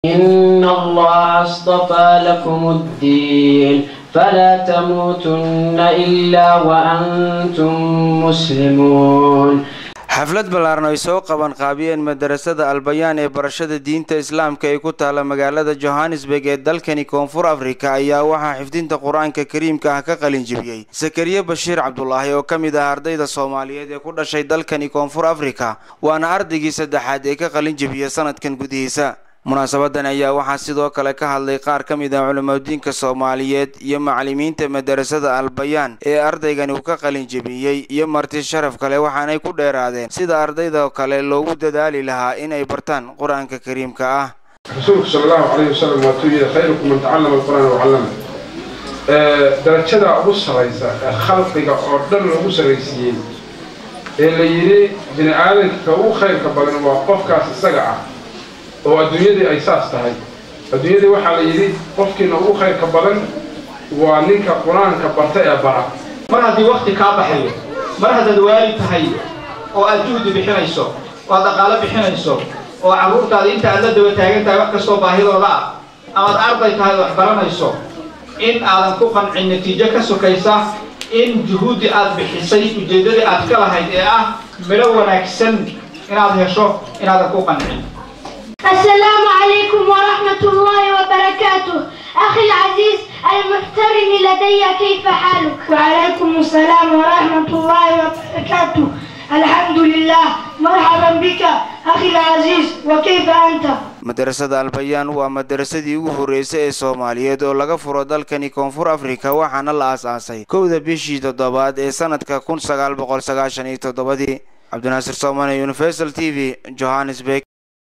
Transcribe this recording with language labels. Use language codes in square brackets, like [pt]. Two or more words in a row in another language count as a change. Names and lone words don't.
[ar] إن الله اصطفى لكم الدين فلا تموتن إلا وأنتم مسلمون. [so] xaflad ballaaran ay soo qaban qaabiyeen madrasada Albayaan ee barashada diinta Islaamka ee ku taala magaalada Johannesburg ee dalkani Koonfur Afrika ayaa waxaa xifdinta Quraanka Kariimka ah ka qalin jabiyay Zakariya Bashiir Cabdullaahi oo kamid ah ardayda Soomaaliyeed ee ku dhashay dalkani Koonfur Afrika waana ardaygii saddexaad ee ka qalin jabiyay sanadkan gudihiisa. munaasabadan ayaa waxaa sidoo kale ka hadlay qaar kamid ah culimadiinka Soomaaliyeed iyo macallimiinta madrasada Albayaan ee ardaygani uu ka qalin jabiyay iyo marti sharaf kale waxaanay ku dheeraadeen sida ardayda kale loogu dadaali lahaa in ay bartaan Quraanka Kariimka ah. Rasuulku [ar] صلى الله عليه وسلم [so] waa tuuyiday [ar] خيركم من تعلم القرآن وعلم. [so] darajada ugu sareysa khalqiga oo dhan lagu sareysiyay ee la yiri bini aadamka ugu khayrka badan waa qofkaas isaga ah oo adduunyada ay saas tahay. adduunyada waxa la yiri qofkiina ugu khayrka badan waa ninka Quraanka bartay ee bara. mar haddii waqti ka baxayo mar haddaad waalid tahay oo aad juhdi bixinayso oo dhaqaale bixinayso oo carruurtaada inta aad la daba taagan tahay wax kastoo baahidooda ah ama aad arday tahay wax baranayso in aadan ku qancin natiijo ka sokaysa in juhudi aad bixisay ujeedadii aad ka lahayd ee ah miro wanaagsan inaad hesho inaadan ku qancin. [ar] السلام عليكم ورحمة الله وبركاته. أخي العزيز المحترم لدي، كيف حالك؟ وعليكم السلام ورحمة الله وبركاته. الحمد لله، مرحبا بك أخي العزيز، وكيف أنت؟ [so] madrasada Albayaan waa madrasadii ugu horeysay ee Soomaaliyeed oo laga furo dalkani Koonfur Afrika waxaana la aasaasay 1 bishii 7 ee sanadka 1997. Cabdinaasir Soomane, Universal TV, Johannesburg.